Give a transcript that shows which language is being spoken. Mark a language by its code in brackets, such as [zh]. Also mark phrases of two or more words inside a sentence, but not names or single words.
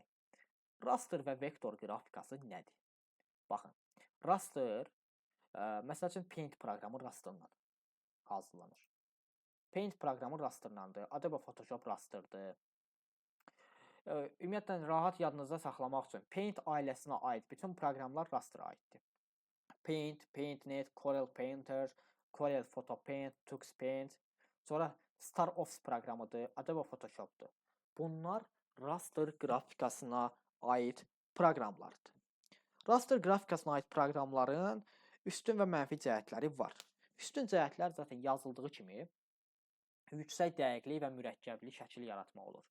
[az] Raster və vektor qrafikası nədir? Baxın, raster məsəl üçün Paint proqramı rasterla hazırlanır. Paint proqramı rasterlandır. Adobe Photoshop rasterdir. Ümumiyyətlə rahat yadınızda saxlamaq üçün Paint ailəsinə aid bütün proqramlar rasterə aiddir. Paint, PaintNet, Corel Painter, Corel Photo Paint, Tux Paint, sonra StarOffice proqramıdır, Adobe Photoshopdur. Bunlar raster qrafikasına aid proqramlardır. Raster qrafikasına aid proqramların üstün və mənfi cəhətləri var. Üstün cəhətlər zaten yazıldığı kimi yüksək dəqiqlik və mürəkkəbli şəkil yaratmaq olur.